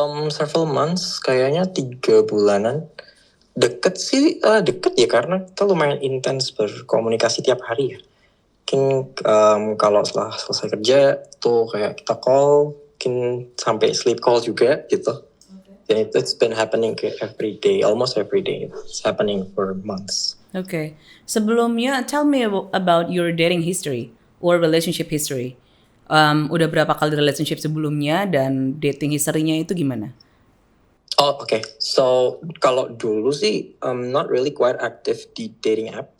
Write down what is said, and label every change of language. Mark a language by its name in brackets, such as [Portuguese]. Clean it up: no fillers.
[English] Several months, [Indonesian] kayaknya 3 bulanan. Deket sih, deket ya karena kita lumayan intens berkomunikasi tiap hari ya. Mungkin kalau setelah selesai kerja tuh kayak kita call, mungkin sampai sleep call juga gitu. [English] Dan it's been happening kayak every day, almost every day. It's happening for months. Oke. Sebelumnya, tell me about your dating history or relationship history. [Indonesian] Udah berapa kali relationship sebelumnya dan dating history-nya itu gimana? Oh, oke. [English] So, [Indonesian] kalau dulu sih [English] not really quite active di dating app.